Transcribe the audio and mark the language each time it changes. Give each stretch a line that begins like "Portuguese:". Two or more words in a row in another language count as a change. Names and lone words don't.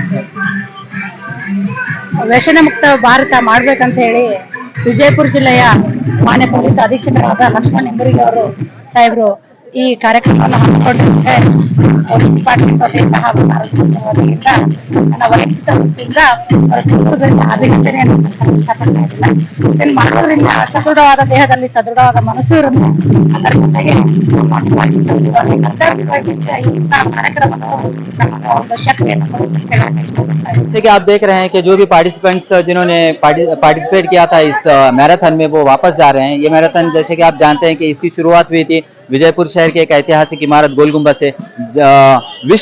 Kannada: ವ್ಯಸನ ಮುಕ್ತ ಭಾರತ ಮಾಡ್ಬೇಕಂತ ಹೇಳಿ ವಿಜಯಪುರ ಜಿಲ್ಲೆಯ ಮಾನ್ಯ ಪೊಲೀಸ್ ಅಧೀಕ್ಷಕರಾದ ಲಕ್ಷ್ಮಣ್ ನಿಂಬರಿಗೆ ಅವರು ಸಾಹೇಬರು ಈ ಕಾರ್ಯಕ್ರಮವನ್ನು ಹಮ್ಮಿಕೊಂಡಿದ್ದಾರೆ.
English: police department
Kannada: ವತಿಯಿಂದ ಹಾಗೂ ಸಾರ್ವಜನಿಕ ವತಿಯಿಂದ ನನ್ನ ವೈಯಕ್ತಿಕ ವೃತ್ತಿಯಿಂದ ಅಭಿನಂದನೆಯನ್ನು ಸಲ್ಲಿಸಲು ಇಷ್ಟಪಡ್ತಾ ಇದ್ದಿಲ್ಲ. ಇದನ್ನು ಮಾಡೋದ್ರಿಂದ ಸದೃಢವಾದ ದೇಹದಲ್ಲಿ ಸದೃಢವಾದ ಮನಸ್ಸು ಇರುತ್ತೆ. ಅದರ ಜೊತೆಗೆ
Hindi: जैसे कि आप देख रहे हैं कि जो भी पार्टिसिपेंट्स जिन्होंने पार्टिसिपेट किया था इस मैराथन में वो वापस जा रहे हैं। ये मैराथन जैसे कि आप जानते हैं कि इसकी शुरुआत हुई थी विजयपुर शहर के एक ऐतिहासिक इमारत गोल गुंबद से, विश्व